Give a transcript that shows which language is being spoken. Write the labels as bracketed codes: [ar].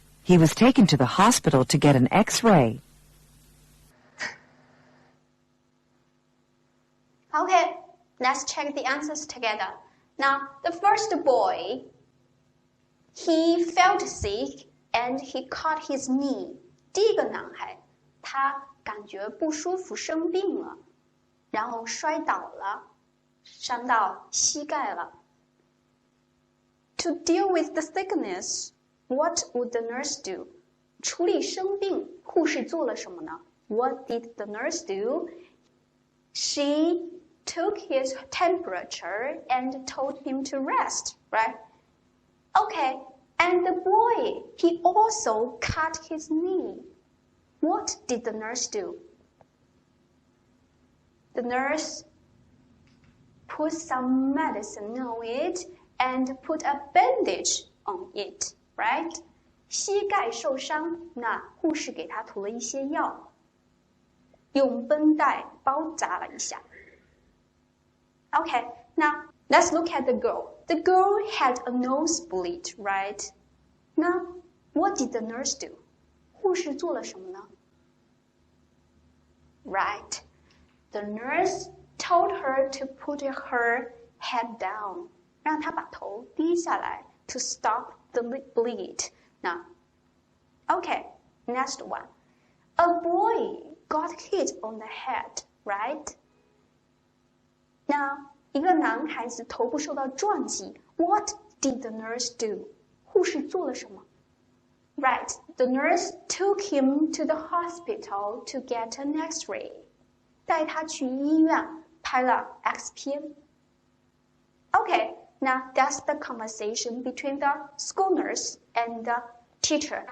[en] He was taken to the hospital to get an X-ray. Okay, let's check the answers together. Now, the first boy, he felt sick and he cut his knee. [zh] 第一个男孩，他感觉不舒服，生病了，然后摔倒了，伤到膝盖了。 [en] To deal with the sickness, what would the nurse do? [zh] 处理生病，护士做了什么呢？ [en] What did the nurse do? She took his temperature and told him to rest, right? Okay, and the boy, he also cut his knee. What did the nurse do? The nurse put some medicine on it and put a bandage on it, right? [zh] 膝盖受伤，那护士给他涂了一些药，用绷带包扎了一下。 [en] Okay, now let's look at the girl. The girl had a nosebleed, right? Now, what did the nurse do? [zh] 护士做了什么呢？ Right. [en] The nurse told her to put her head down. [zh] 让她把头低下来 [en] to stop the bleed. Now, okay, next one. A boy got hit on the head, right? [zh] 那一个男孩子头部受到撞击 [en] What did the nurse do? [zh] 护士做了什么 [en] Right, the nurse took him to the hospital to get an X-ray. [zh] 带他去医院拍了 X 片 [en] Okay, now that's the conversation between the school nurse and the teacher.